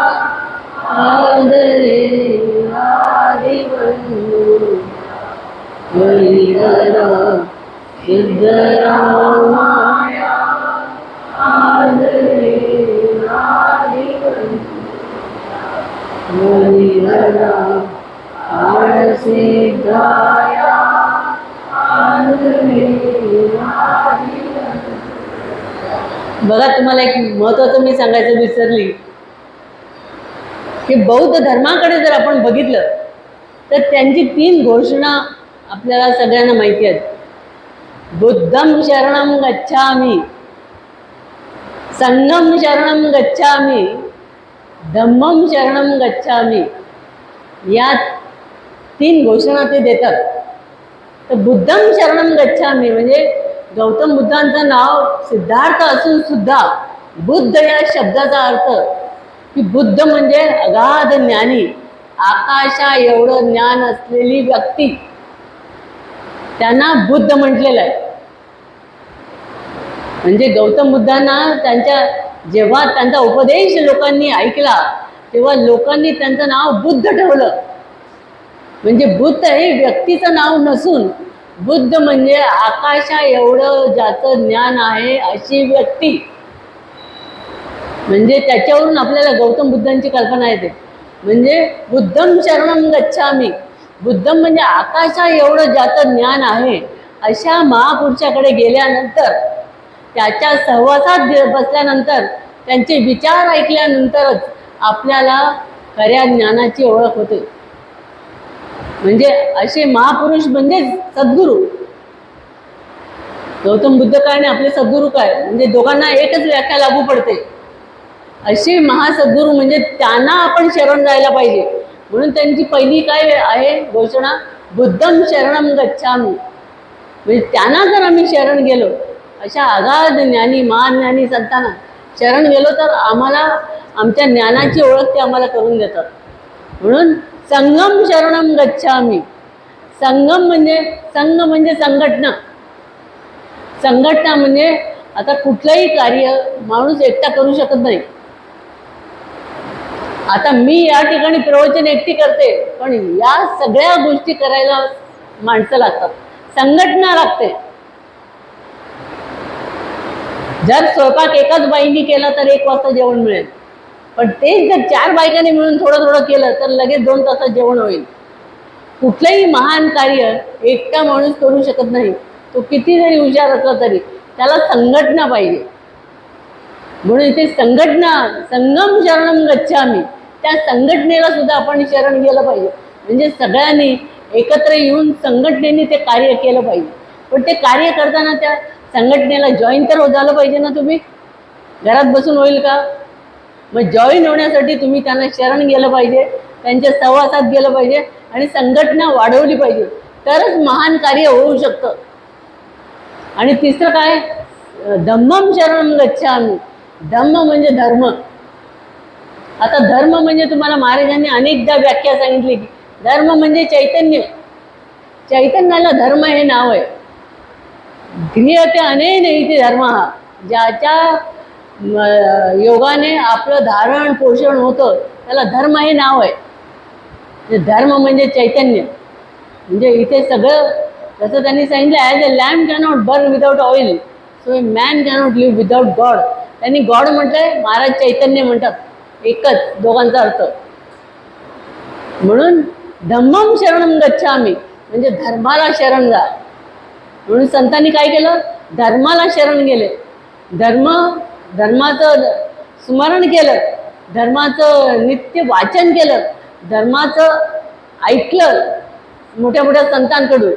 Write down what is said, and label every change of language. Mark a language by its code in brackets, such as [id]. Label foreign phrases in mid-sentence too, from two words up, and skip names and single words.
[mr] आदरे आदिबंधू हरिहरा सिद्धरामाया आदरे आदिबंधू हरिहरा आडसिद्धाया आदरे आदिबंधू. बघा, तुम्हाला एक महत्त्वाचं मी सांगायचं विसरली की बौद्ध धर्माकडे जर आपण बघितलं तर त्यांची 3 घोषणा आपल्याला सगळ्यांना माहिती आहेत. [pi] बुद्धं शरणं गच्छामि, संघं शरणं गच्छामि, धम्मं शरणं गच्छामि. [mr] या 3 घोषणा ते देतात. तर [pi] बुद्धं शरणं गच्छामि [mr] म्हणजे गौतम बुद्धांचं नाव सिद्धार्थ असून सुद्धा बुद्ध या शब्दाचा अर्थ की बुद्ध म्हणजे अगाध ज्ञानी, आकाशा एवढं ज्ञान असलेली व्यक्ती, त्यांना बुद्ध म्हटलेलं आहे. म्हणजे गौतम बुद्धांना जेव्हा त्यांचा उपदेश लोकांनी ऐकला तेव्हा लोकांनी त्यांचं नाव बुद्ध ठेवलं. म्हणजे बुद्ध हे व्यक्तीचं नाव नसून बुद्ध म्हणजे आकाशा एवढं ज्याचं ज्ञान आहे अशी व्यक्ती. म्हणजे त्याच्यावरून आपल्याला गौतम बुद्धांची कल्पना येते. म्हणजे [pi] बुद्धं शरणं गच्छामि, [mr] बुद्धं म्हणजे आकाशा एवढं ज्याचं ज्ञान आहे अशा महापुरुषाकडे गेल्यानंतर, त्याच्या सहवासात बसल्यानंतर, त्यांचे विचार ऐकल्यानंतरच आपल्याला खऱ्या ज्ञानाची ओळख होते. म्हणजे असे महापुरुष म्हणजे सद्गुरू. गौतम बुद्ध काय आणि आपले सद्गुरू काय, म्हणजे दोघांना एकच व्याख्या लागू पडते. असे महासद्गुरू म्हणजे त्यांना आपण शरण जायला पाहिजे. म्हणून त्यांची पहिली काय आहे घोषणा, [pi] बुद्धं शरणं गच्छामि. [mr] म्हणजे त्यांना जर आम्ही शरण गेलो, अशा अगाध ज्ञानी महाज्ञानी संतांना शरण गेलो तर आम्हाला आमच्या ज्ञानाची ओळख ते आम्हाला करून देतात. [pi] म्हणून संघं शरणं गच्छामि. [mr] संघं म्हणजे संघ म्हणजे संघटना. संघटना म्हणजे आता कुठलंही कार्य माणूस एकटा करू शकत नाही. आता मी या ठिकाणी प्रवचन एकटी करते, पण या सगळ्या गोष्टी करायला माणसं लागतात, संघटना लागते. जर स्वयंपाक एकाच बाईंनी केला तर 1 वाजता जेवण मिळेल, पण तेच जर 4 बायकांनी मिळून थोडं थोडं केलं तर लगेच 2 तासात जेवण होईल. कुठलंही महान कार्य एकटा माणूस करू शकत नाही. तो किती जरी हुशार असला तरी त्याला संघटना पाहिजे. म्हणून इथे संघटना, [pi] संघं शरणं गच्छामि, [mr] त्या संघटनेला सुद्धा आपण शरण गेलं पाहिजे. म्हणजे सगळ्यांनी एकत्र येऊन संघटनेने ते कार्य केलं पाहिजे. पण ते कार्य करताना त्या संघटनेला जॉईन तर झालं पाहिजे ना. तुम्ही घरात बसून होईल का? मग जॉईन होण्यासाठी तुम्ही त्यांना शरण गेलं पाहिजे, त्यांच्या सहवासात गेलं पाहिजे आणि संघटना वाढवली पाहिजे, तरच महान कार्य होऊ शकतं. आणि तिसरं काय, [pi] धम्मं शरणं गच्छामि. [mr] धम्म म्हणजे धर्म. आता धर्म म्हणजे तुम्हाला महाराजांनी अनेकदा व्याख्या सांगितली की धर्म म्हणजे चैतन्य. चैतन्याला धर्म हे नाव आहे. [sa] क्रियते अनेन इति धर्म, [mr] ज्याच्या योगाने आपलं धारण पोषण होतं त्याला धर्म हे नाव आहे. धर्म म्हणजे चैतन्य. म्हणजे इथे सगळं जसं त्यांनी सांगितलं, [en] As a lamp cannot burn without oil, so man cannot live without God. [mr] त्यांनी गॉड म्हटलंय, महाराज चैतन्य म्हणतात. एकच दोघांचा अर्थ. म्हणून [pi] धम्मम शरणम गच्छामी [mr] म्हणजे धर्माला शरण जा. म्हणून संतांनी काय केलं, धर्माला शरण गेले. धर्माचं स्मरण केलं, धर्माचं नित्य वाचन केलं, धर्माचं ऐकलं मोठ्या मोठ्या संतांकडून.